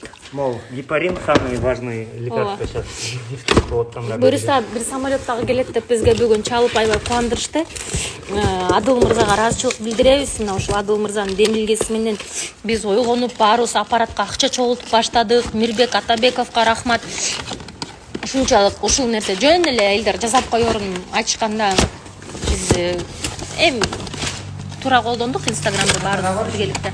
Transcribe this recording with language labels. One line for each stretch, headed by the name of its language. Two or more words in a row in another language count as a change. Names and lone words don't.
Russian: Мол, гепарин самый важный лекарство сейчас. Вот там
Kyrgyz: Буюрса бир самолеттагы келет деп бизге бүгүн чалып аябай кубандырышты. Адыл мырзага ыраазычылык билдиребиз. Мына ушул Адыл мырзанын демилгеси менен биз ойгонуп баарыбыз аппаратка акча чогултуп баштадык. Мирбек Атабековго рахмат. Ушунчалык ушул нерсе жөн эле элдер жасап коерун ачканда биз эми туура колдондук Инстаграмда баардыгы биргеликте.